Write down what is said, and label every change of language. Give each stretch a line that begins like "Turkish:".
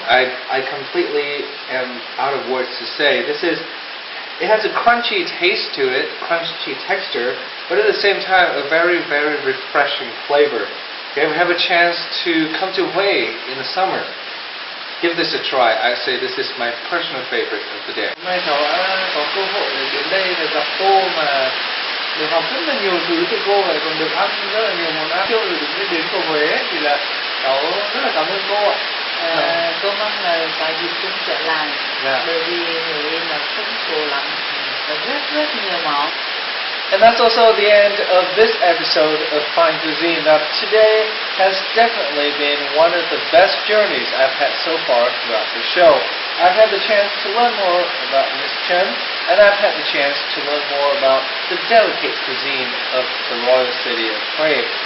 English: I completely am out of words to say. It has a crunchy taste to it, crunchy texture, but at the same time a very, very refreshing flavor. Okay, we have a chance to come to Hue in the summer. Give this a try. I say this is my personal favorite of the day.
Vietnamese: Hôm nay cháu đã có cơ hội đến đây để gặp cô mà được học rất là nhiều thứ từ cô, và còn được ăn rất là nhiều món ăn. Chưa được đến cầu Huế thì là cháu rất là cảm ơn cô ạ. Cô mong là có dịp chúng trở lại. Dạ. Bởi vì Huế là phong phú lắm, và rất nhiều món.
English: And that's also the end of this episode of Fine Cuisine. Now, today has definitely been one of the best journeys I've had so far throughout the show. I've had the chance to learn more about Miss Chen, and I've had the chance to learn more about the delicate cuisine of the royal city of Hue.